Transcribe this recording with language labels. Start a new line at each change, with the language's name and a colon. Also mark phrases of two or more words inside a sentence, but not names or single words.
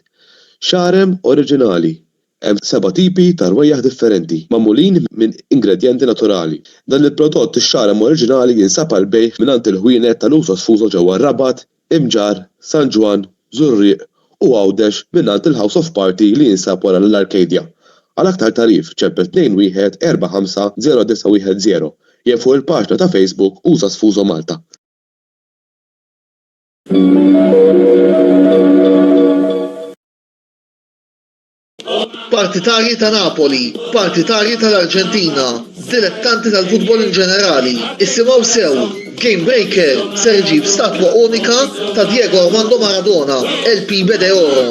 Maltese: Xarem oriġinali. Hemm 7 tipi ta' rwejjaħ differenti magħmulin minn ingredjenti naturali. Dan il-prodott ix-xarem oriġinali jinsab għal bejgħ mingħand il-ħwienet tal-Uso Sfuso ġewwa Rabat, Imġar, San Ġwan, Żurrieq u Għawdex mingħand il-House of Party li jinsab wara l-Arcadia. Għal aktar tarif ċempel 21 45 0910 jew fuq il-paġna ta' Facebook Uso Sfuso Malta. Partitarji ta' Napoli, partitarji tal-Arġentina, dilettanti tal-futbol in ġenerali, issimgħu sew Game Breaker ser iġib statwa unika ta' Diego Armando Maradona, LP Bede Oro.